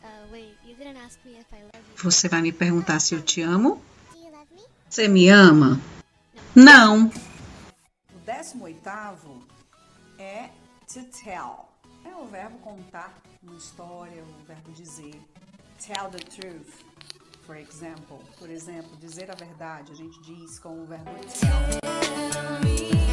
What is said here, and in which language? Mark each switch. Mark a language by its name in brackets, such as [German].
[English] Wait, you didn't ask me if I love you. [Portuguese] Você vai me perguntar se eu te amo? [English] Do you love me? [Portuguese] Você me ama? Não. O 18º é to tell. É o verbo contar uma história, o verbo dizer. [English] Tell the truth, for example. [Portuguese] Por exemplo, dizer a verdade. A gente diz com o verbo tell.